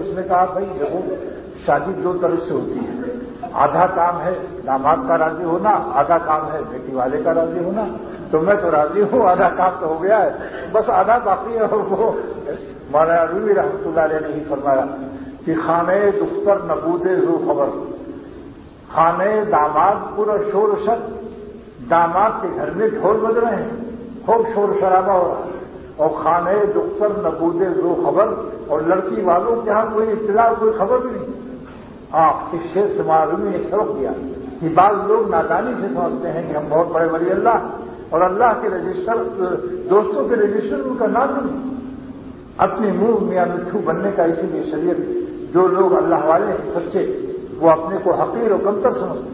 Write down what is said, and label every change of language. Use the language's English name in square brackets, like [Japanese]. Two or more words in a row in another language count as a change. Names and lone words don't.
[Urdu] اس نے کہا بھائی دیکھو شادی 2 طرح سے ہوتی ہے. آدھا کام ہے داماد کا راضی ہونا, آدھا کام ہے بیٹی والے کا راضی ہونا. تو میں تو راضی ہوں, آدھا کام تو ہو گیا ہے, بس آدھا باقی ہے. اور وہ مولانا رومی رحمۃ اللہ علیہ نے ہی فرمایا کہ [Persian] خانے دختر نبود زو خبر, خانے داماد پورا شور و شر. [Urdu] داماد کے گھر میں ڈھول بج رہے ہیں, خوب شور شرابہ ہو رہا ہے, اور [Persian] خانے دختر نبود زو خبر, [Urdu] اور لڑکی والوں کے یہاں کوئی اطلاع کوئی خبر بھی نہیں. اس شعر سے معلومی نے سبق دیا کہ بعض لوگ نادانی سے سمجھتے ہیں کہ ہم بہت بڑے ولی اللہ اور اللہ کے رجسٹر دوستوں کے رجسٹر ان کا نام نہیں. اپنے منہ میاں مٹھو بننے کا اسی لیے شریعت جو لوگ اللہ والے ہیں سچے وہ اپنے کو حقیر و کمتر سمجھتے ہیں.